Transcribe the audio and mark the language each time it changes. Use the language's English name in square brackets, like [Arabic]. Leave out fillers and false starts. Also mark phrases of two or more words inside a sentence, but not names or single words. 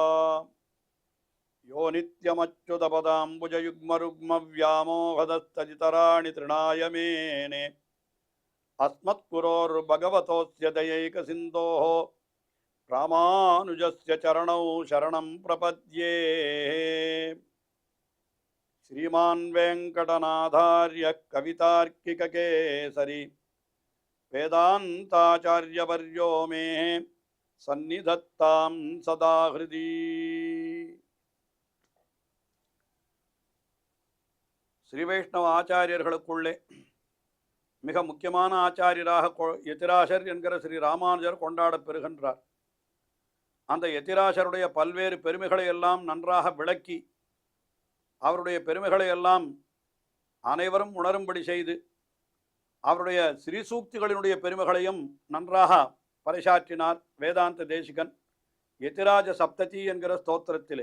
[Sanskrit] यो नित्यमच्युतपदाम्बुजयुग्मरुक्मव्यामोहतस्तदितराणि तृणाय मेने अस्मद्गुरोर्भगवतोऽस्य दयैकसिन्धोः रामानुजस्य चरणौ शरणं प्रपद्ये. श्रीमान् वेङ्कटनाथार्य कवितार्किककेसरी वेदान्ताचार्यवर्यो मे सन्निधत्तां सदा हृदि. [Tamil] ஸ்ரீ வைஷ்ணவ ஆச்சாரியர்களுக்குள்ளே மிக முக்கியமான ஆச்சாரியராக யதிராசர் என்கிற ஸ்ரீ ராமானுஜர் கொண்டாடப் பெறுகின்றார். அந்த யதிராசருடைய பல்வேறு பெருமைகளை எல்லாம் நன்றாக விளக்கி அவருடைய பெருமைகளை எல்லாம் அனைவரும் உணரும்படி செய்து அவருடைய ஸ்ரீசூக்திகளினுடைய பெருமைகளையும் நன்றாக பறைசாற்றினார் வேதாந்த தேசிகன் யதிராஜ சப்ததி என்கிற ஸ்தோத்திரத்திலே.